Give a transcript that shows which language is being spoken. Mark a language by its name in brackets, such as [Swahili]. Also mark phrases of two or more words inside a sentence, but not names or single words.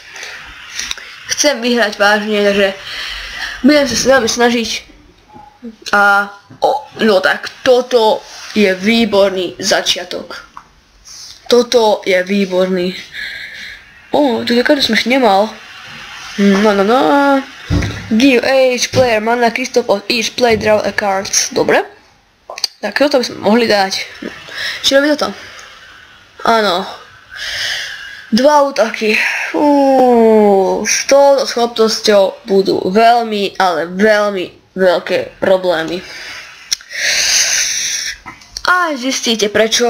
[Slovak] Chcem vyhrať vážne, takže budem sa veľmi snažiť. No tak, toto je výborný začiatok. Toto je výborný. Túto kartu som ešte nemal. No. [English] Give each player mana crystal of each play draw a card. [Slovak] Dobre. Tak toto by sme mohli dať. Či robí toto? Áno. Dva útoky. S touto schopnosťou budú veľmi, ale veľmi veľké problémy. A zistíte prečo.